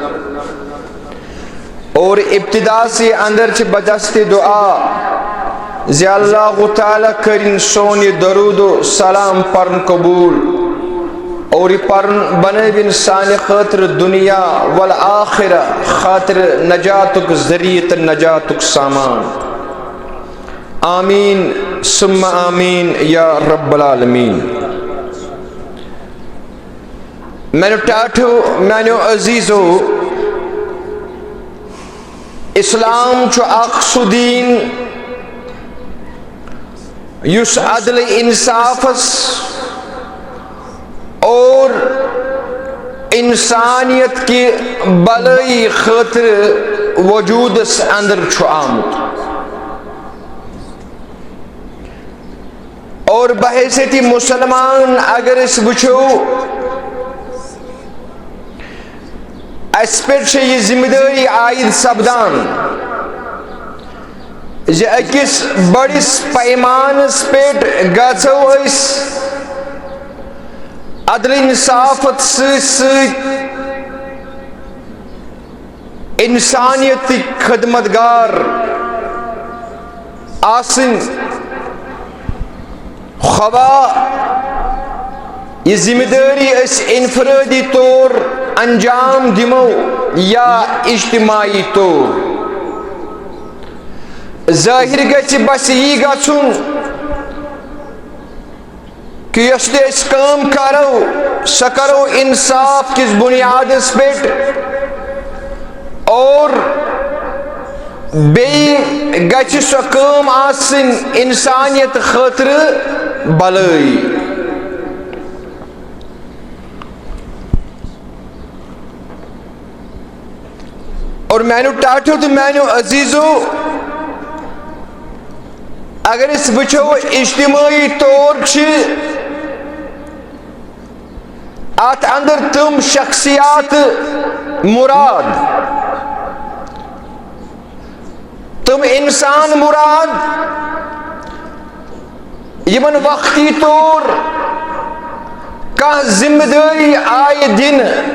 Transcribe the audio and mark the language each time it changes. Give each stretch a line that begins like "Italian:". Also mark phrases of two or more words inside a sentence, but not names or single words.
Kashmiri: اور ابتدا سے اندر چھ بدست دعا زی اللہ تعالیٰ کرن سونی درود و سلام پرن قبول، اور پرن بنے بن سانی خاطر دنیا والآخرہ خاطر نجاتک ذریعت نجاتک سامان،
Arabic: آمین ثم آمین یا رب العالمین۔
Kashmiri: میں ٹاٹھو میں عزیزو، اسلام چھو اقصو دین یس عدل انصافس اور انسانیت کی بلائی خاطر وجود اندر چھُ آمت. اور بحیثیت مسلمان اگر اس وچھو
Urdu: اس پر یہ ذمہ داری عائد
Kashmiri: سپدان زِ أکِس بڑس پیمانس پٮ۪ٹھ گژھو أسۍ عدل انصافت سۭتۍ انسانیت خدمتگار آسن.
Urdu: خواہ یہ ذمہ داری
Kashmiri: اس انفرادی طور انجام دمو یا اجتماعی طور ظاہر گژھِ بس یی گژھُن کہ یۄس تہِ أسۍ کٲم کرو سۄ کرو انصاف کِس بنیادس پٮ۪ٹھ اور بیٚیہِ گژھِ سۄ کٲم آسٕنۍ انسانیت خٲطرٕ بلٲئی. اور میانو ٹاٹھو تو میانو عزیزو اگر اس وچھو اجتماعی طور چھ ات اندر تم شخصیات مراد تم انسان مراد یمن وقتی طور کانٛہہ ذمہ داری آیہِ دِنہٕ